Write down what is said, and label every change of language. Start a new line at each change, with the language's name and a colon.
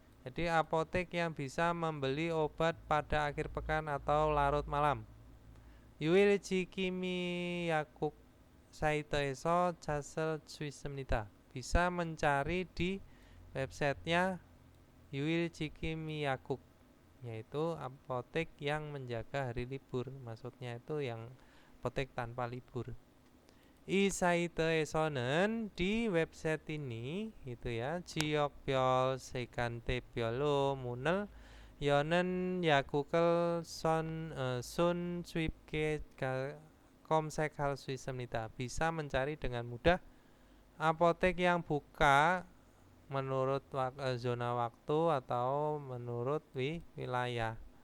Indonesian: Jadi apotek yang bisa membeli obat pada akhir pekan atau larut malam.
Korean: 유일지킴이 약국 사이트에서 찾을 수 있습니다.
Indonesian: bisa mencari di websitenya 유일지킴이 약국, yaitu apotek yang menjaga hari libur. Maksudnya itu yang apotek tanpa libur.
Korean: 이 사이트에서는
Indonesian: di website ini itu ya
Korean: 지역별 시간대별로 문을 여는 약국을 손쉽게 검색할 수 있습니다.
Indonesian: bisa mencari dengan mudah apotek yang buka menurut zona waktu atau menurut wilayah.